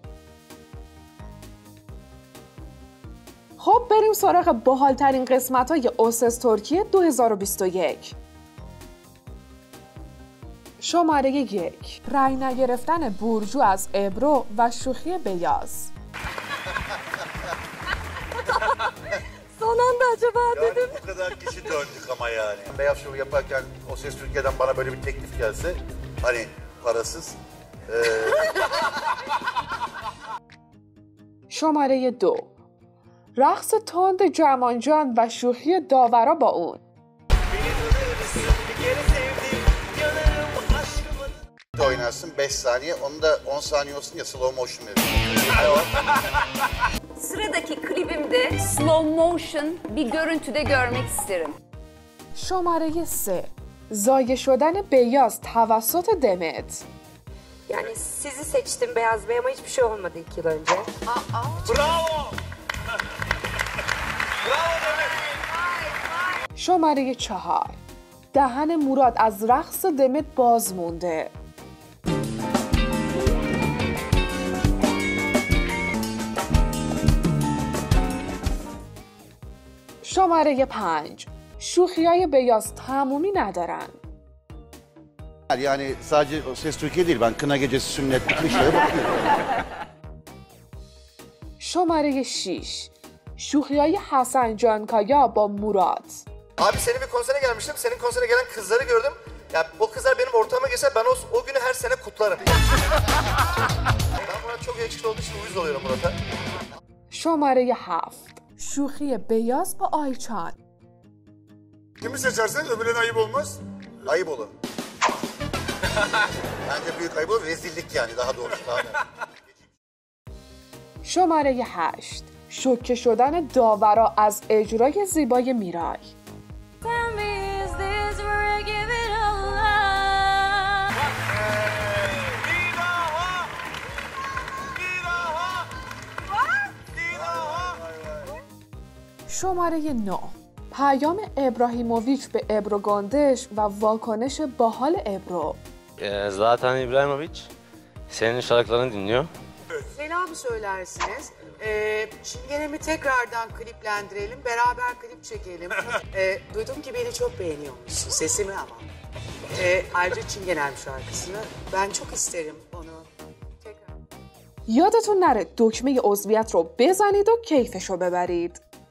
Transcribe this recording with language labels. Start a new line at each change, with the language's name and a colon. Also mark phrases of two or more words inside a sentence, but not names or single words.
Persian: خب بریم سراغ باحال‌ترین قسمت‌های اوسس ترکیه 2021. شماره 1. رأی نگرفتن بورجو از ابرو و şukiye بیاز.
Turkish: Son anda acaba dedim. Bu kadar kişi döndük ama yani. Beyaz Show yaparken O Ses Türkiye'den bana böyle bir teklif gelse, hani parasız.
Persian: شماره 2. رقص تند جمانجان و شوخی داورا با اون.
Turkish: Oynarsın 5 saniye, onu da 10 saniye olsun ya
English: slow motion
Turkish: verir. Sıradaki klibimde
English: slow motion
Turkish: bir görüntüde görmek isterim.
Persian: شماره 3. زایه شدن بیاز توسط دمت.
Turkish: Yani sizi seçtim Beyaz Bey ama hiçbir şey olmadı 2 yıl önce. Bravo! Bravo Demet!
Persian: شماره 4. دهن مراد از رقص دمت باز مونده. شماره 5. شوخیای بیاز تمومی ندارن.
Turkish: Yani sadece O Ses Türkiye değil, ben kına gecesi sünnet bitmiş şeye bakıyorum.
Persian: شماره 6. شوخیای حسن جانکایا با مراد.
Turkish: Abi senin bir konsere gelmiştim. Senin konsere gelen kızları gördüm. Ya o kızlar benim ortama gelse ben o günü her sene kutlarım. Ben Murat çok yakışıklı olduğu için uyuz oluyorum Murat'a.
Persian: شماره 7. شوخی بیاز با آیچان.
Turkish: Kimi seçersen öbürüne ayıp olmaz. Ayıp olur. Bence büyük ayıp olur, rezillik yani daha doğrusu. Daha
Persian: شماره 8. شوکه شدن داورا از اجرای زیبای میرای. شماره 9. پیام ابراهیموویچ به ابرو گندش و واکنش باحال ابرو.
Turkish: Zlatan İbrahimović senin şarkılarını dinliyor. Selam söylersiniz. Çingenem'i tekrardan kliplendirelim. Beraber klip çekelim. Duydum ki beni çok beğeniyormuşsun. Sesimi ama. Ayrıca Çingenem şarkısını. Ben çok isterim onu. Tekrar.
Persian: یادتون نره دکمه عضویت رو بزنید و کیفشو ببرید.